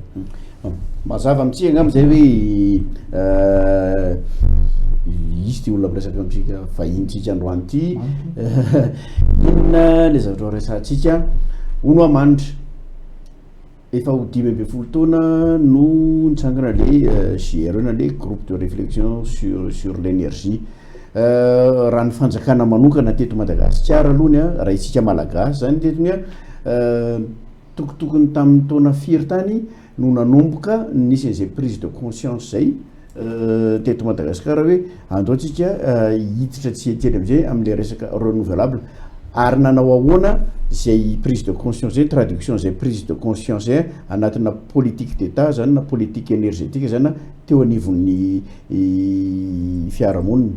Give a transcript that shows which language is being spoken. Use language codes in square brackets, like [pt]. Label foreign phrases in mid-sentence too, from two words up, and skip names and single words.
[mg] Mazava amintsika angamba zay hoe izy ty olona miresaka amintsika vahintsika androany ity inona le zavatra resantsika ono manitra efa ho 10 taona no nitsangana le GRE na le groupe de réflexion sur l'énergie. Raha ny fanjakana manokana teto Madagasikara alohany raha isika malagasy zany tetony tokotokony tamin'ny taona firy tany no nanomboka nisy zay [fr] prise de conscience [mg] zay teto Madagasikara hoe andaotsika hiditra tsy etely amizay am'le resaka renouvelable, ary nanao ahoana zay [fr] prise de conscience [mg] zay, traduction zay [fr] prise de conscience [mg] zay anatina [fr] politique d'état [mg] zany na [fr] politique énergétique [mg] zany teo anivon'ny fiarahamonina.